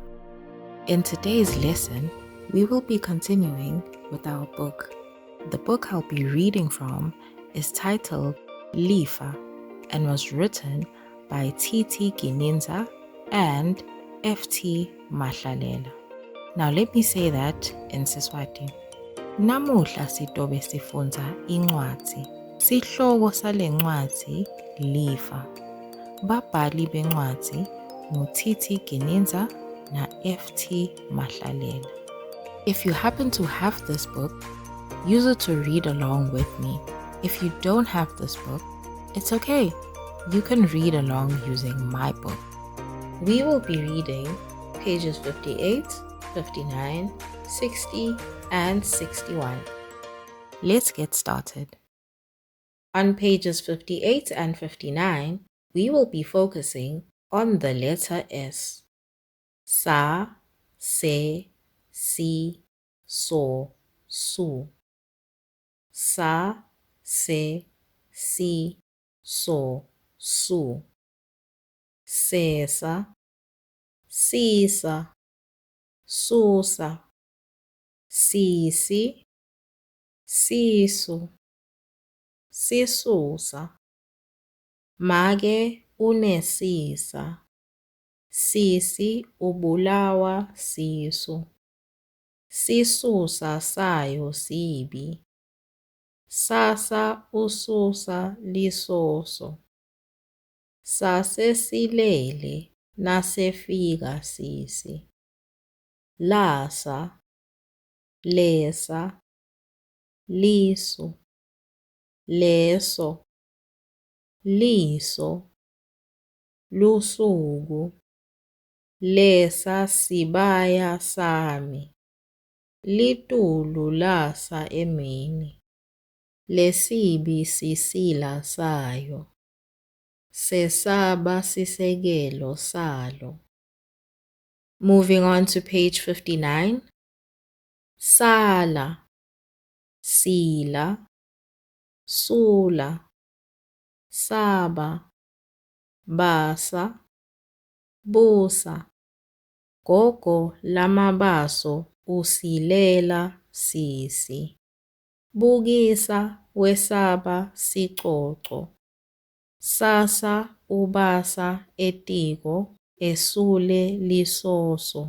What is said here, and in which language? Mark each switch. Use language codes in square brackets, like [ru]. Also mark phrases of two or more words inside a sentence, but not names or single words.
[en] In today's lesson, we will be continuing with our book. The book I'll be reading from is titled Lifa and was written by T.T. Gininza and F.T. Mahlalela. Now let me say that in Siswati. [ss] Namuhla sitobe sifunza incwadi. Sihloko sale ncwadi Lifa. Babhali bencwadi ngu-T.T. Gininza na F.T. Mahlalela. [en] If you happen to have this book, use it to read along with me. If you don't have this book, it's okay. You can read along using my book. We will be reading pages 58, 59, 60, and 61. Let's get started. On pages 58 and 59, we will be focusing on the letter S. [ss] Sa, se, si, so, su. Sa, se, si, so, su. Sesa, sisa, susa. Sisi, sisu, sisusa. Make unesisa. Sisi ubulawa sisu. Sisusa sayo sibi. Sasa ususa lisoso. Sasesilele nasefika sisi. Lasa, lesa, lisu, leso, liso, lusuku. Lesa sibaya sami. Litulu lasa emini. Lesibi sisila sayo. Sesaba sisekelo salo. [en] Moving on to page 59. [ss] Sala, sila, sula, saba, basa, busa. Gogo lamabaso usilela sisi. Bukisa wesaba sicoco. Sasa ubasa etiko esule lisoso.